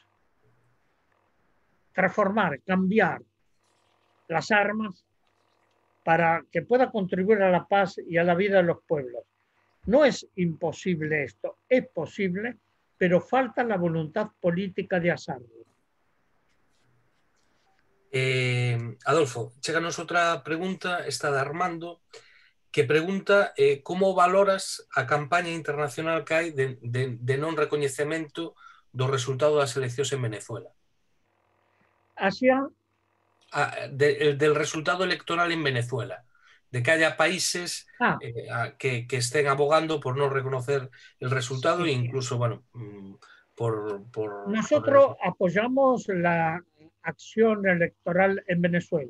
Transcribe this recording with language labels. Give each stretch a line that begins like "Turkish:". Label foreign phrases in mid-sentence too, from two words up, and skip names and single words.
Spanish: Transformar, cambiar las armas para que pueda contribuir a la paz y a la vida de los pueblos. No es imposible esto, es posible, pero falta la voluntad política de hacerlo. Adolfo,
Galician: chéganos outra pregunta, esta de Armando, que pregunta como valoras a campaña internacional que hai de non recoñecemento do resultado das eleccións en Venezuela. Asia,
Spanish: Del resultado electoral en Venezuela, de que haya países que estén abogando por no reconocer el resultado e incluso, bueno, nosotros apoyamos la acción electoral en Venezuela.